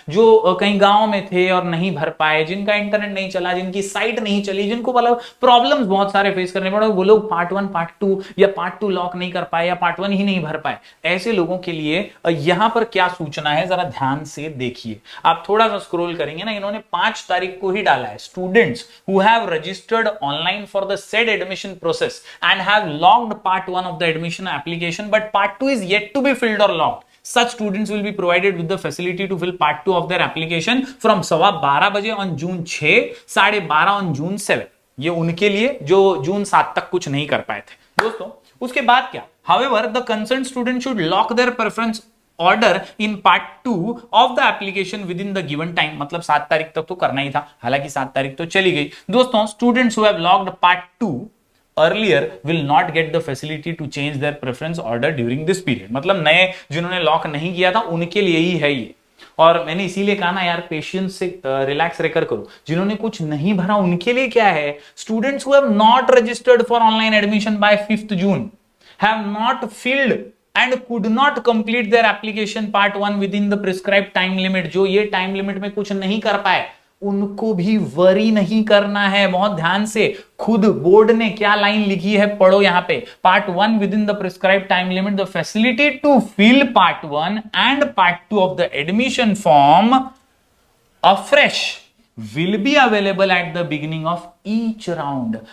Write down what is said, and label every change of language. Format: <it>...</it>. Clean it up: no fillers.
<hi>जो कहीं गांव में थे और नहीं भर पाए, जिनका इंटरनेट नहीं चला, जिनकी साइट नहीं चली, जिनको मतलब प्रॉब्लम्स बहुत सारे फेस करने पड़े, वो लोग पार्ट 1 पार्ट 2 या पार्ट 2 लॉक नहीं कर पाए या पार्ट 1 ही नहीं भर पाए, ऐसे लोगों के लिए यहां पर क्या सूचना है जरा ध्यान से देखिए। आप थोड़ा सा स्क्रॉल करेंगे ना, इन्होंने 5 तारीख को ही डाला है,</hi> <en>Students who have registered online for the said admission process and have logged part 1 of the admission application but part 2 is yet to be filled or logged. Such students will be provided with the facility to fill part 2 of their application from 12:15 बजे on June 6, 12:30 on June 7।</en> <hi>ये उनके लिए जो जून 7 तक कुछ नहीं कर पाए थे दोस्तों। उसके बाद क्या?</hi> <en>However, the concerned student should lock their preference order in part 2 of the application within the given time.</en> <hi>मतलब 7 तारीख तक तो करना ही था, हालांकि 7 तारीख तो चली गई दोस्तों।</hi> <en>Students who have logged part 2 earlier will not get the facility to change their preference order during this period.</en> <hi>मतलब नए जिन्होंने लॉक नहीं किया था उनके लिए ही है ये। और मैंने इसीलिए कहा ना यार, पेशेंस से रिलैक्स रहकर करो। जिन्होंने कुछ नहीं भरा उनके लिए क्या है?</hi> <en>Students who have not registered for online admission by 5th June हैव नॉट फिल्ड and could not complete their application part 1 within the prescribed time limit।</en> <hi>जो ये टाइम लिमिट में कुछ नहीं कर पाए उनको भी वरी नहीं करना है। बहुत ध्यान से, खुद बोर्ड ने क्या लाइन लिखी है पढ़ो यहां पे।</hi> <en>Part 1 within the prescribe time limit, the facility to fill part 1 and part 2 of the admission form afresh will be available at the beginning of each round।</en>